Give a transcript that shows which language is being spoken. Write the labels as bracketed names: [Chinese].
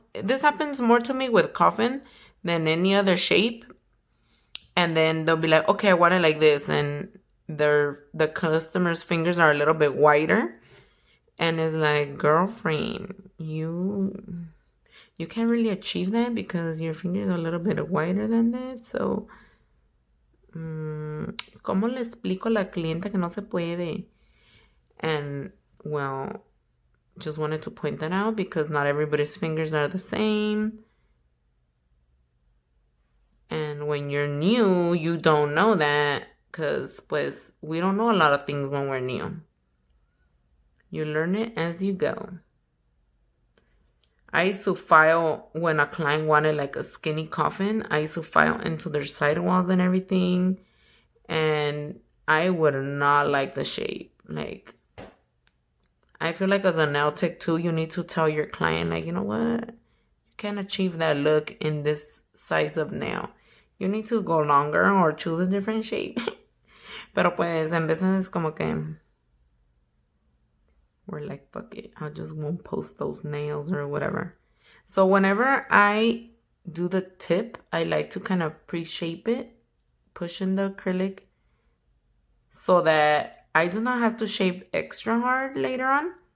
[English] This happens more to me with coffin than any other shape. And then they'll be like, okay, I want it like this, and the customer's fingers are a little bit wider, and it's like, girlfriend, you you can't really achieve that because your fingers are a little bit wider than that. [Spanish] So, ¿cómo le explico a la clienta que no se puede? [English] And, well, just wanted to point that out because not everybody's fingers are the same. And when you're new, you don't know that because, pues, we don't know a lot of things when we're new. You learn it as you go. I used to file when a client wanted like a skinny coffin. I used to file into their sidewalls and everything. And I would not like the shape. Like, I feel like as a nail tech too, you need to tell your client, like, you know what? You can't achieve that look in this size of nail. You need to go longer or choose a different shape. [Spanish] Pero pues, en veces como que [English] we're like, fuck it. I just won't post those nails or whatever. So whenever I do the tip, I like to kind of pre-shape it, push in the acrylic so that I do not have to shape extra hard later on.